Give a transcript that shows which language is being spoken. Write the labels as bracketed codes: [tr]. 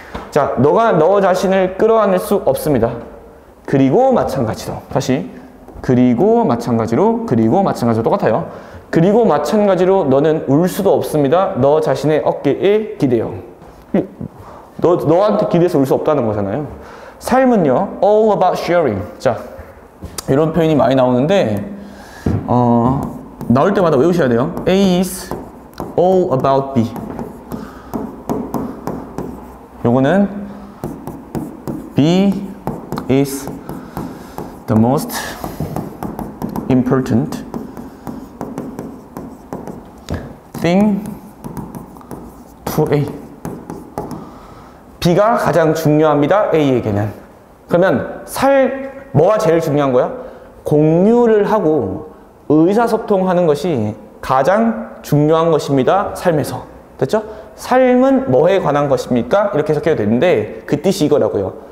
[ko] 자, 너가 너 자신을 끌어안을 수 없습니다. 그리고 마찬가지로. 다시. 그리고 마찬가지로 똑같아요. 그리고 마찬가지로 너는 울 수도 없습니다. 너 자신의 어깨에 기대요. 너한테 기대서 울 수 없다는 거잖아요. [en] 삶은요, all about sharing. [ko] 자, 이런 표현이 많이 나오는데 나올 때마다 외우셔야 돼요. [en] A is all about B. 요거는 B is the most important thing to A. [ko] B가 가장 중요합니다. A에게는. 그러면 뭐가 제일 중요한 거야? 공유를 하고 의사소통하는 것이 가장 중요한 것입니다. 삶에서. 됐죠? 삶은 뭐에 관한 것입니까? 이렇게 해석해도 되는데 그 뜻이 이거라고요.